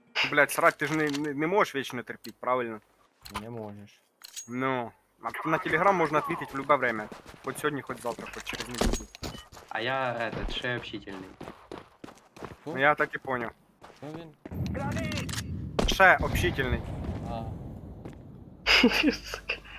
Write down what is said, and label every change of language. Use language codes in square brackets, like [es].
[uk] Блядь, срать ти ж не можеш вічно терпіти, правильно? Не можеш. Ну. [ru] А на телеграм можна ответить в любое время. [uk] Хоть сьогодні, хоть завтра, хоть через неділю. А я этот, ще общительний. Хто? [ru] Ну я так і понял. [uk] Хто він? Ще общительний. А, [ru] Сука.